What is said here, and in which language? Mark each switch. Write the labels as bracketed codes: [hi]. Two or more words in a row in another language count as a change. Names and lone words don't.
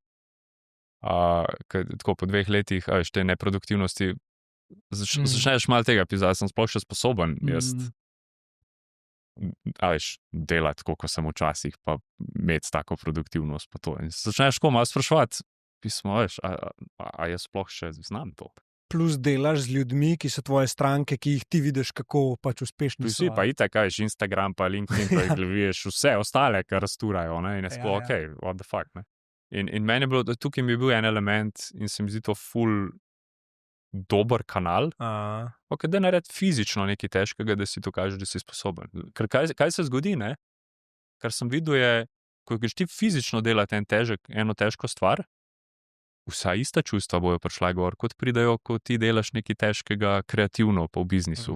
[sl] Tako po 2 letih, te neproduktivnosti, začneš malo tega pisati, sem sploh še sposoben jaz delati, kot sem včasih, pa imeti tako produktivnost, pa to. In začneš tako malo spraševati, pismo, a jaz sploh še znam to. Plus delaš z ljudmi, ki so tvoje stranke, ki jih ti vidiš, kako pač uspešni so. Vsi pa itak, Instagram, pa LinkedIn, pa vidiš vse ostale, kar rasturajo, ne, in je sploh, [en] what the fuck, [sl] ne. In meni je bilo, da tukaj mi je bil en element in se mi zdi to ful dober kanal, okay, da naredi fizično nekaj težkega, da si to kažeš, da si sposoben. Ker kaj se zgodi, ne? Kar sem videl je, ko greš ti fizično delati eno težko stvar, vsa ista čustva bojo prišla gor, kot pridajo, ko ti delaš nekaj težkega kreativno pa v biznisu.